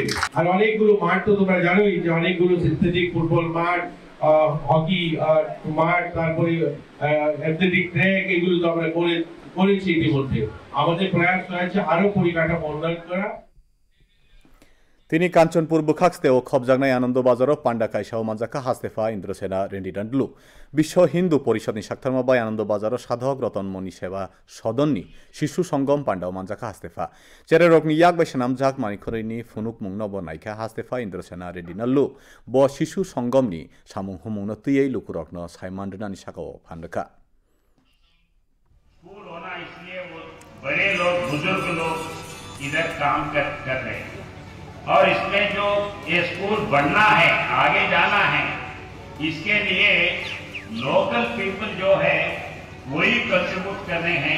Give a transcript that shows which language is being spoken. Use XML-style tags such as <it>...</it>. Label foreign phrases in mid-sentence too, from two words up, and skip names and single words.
<bn>আর অনেকগুলো মাঠ তো তোমরা জানোই যে অনেকগুলো সিনথেটিক ফুটবল মাঠ, হকি মাঠ, তারপরে অ্যাথলেটিক ট্র্যাক, এগুলো তো আমরা করেছি ইতিমধ্যে। আমাদের প্রয়াস রয়েছে আরো পরিকাঠামো উন্নয়ন করা।</bn> <trp>তিনি কাঞ্চনপুর বুখাক্সতেও খবজাগনাय आनंद बाजाराव पांडा कायसाव मानजाखा हास्तेफा इंद्रसेना रेन्डी डान्डलु विश्व हिंदू परिषदनि साक्थारमा बाय आनंद बाजाराव साधक रतनमणि सेवा सदननि शिशु संगम पांडाव मानजाखा हास्तेफा जेरे रगनि याक बायसा नामजाक मानिखरैनि फुनुक मुंनो बनायखा हास्तेफा इंद्रसेना रेन्डी नाल्लु ब शिशु संगमनि सामुं हुमुंनो तैयै लुकुरकनो साइमानडनानि साकाव फान्डका</trp> <hi>स्कूल होना इसलिए वो बड़े लोग बुजुर्ग लोग इधर काम कर रहे हैं, और इसमें जो ये स्कूल बढ़ना है, आगे जाना है, इसके लिए</hi> <en>local people</en> <hi>जो है वही कंट्रीब्यूट कर रहे हैं।</hi>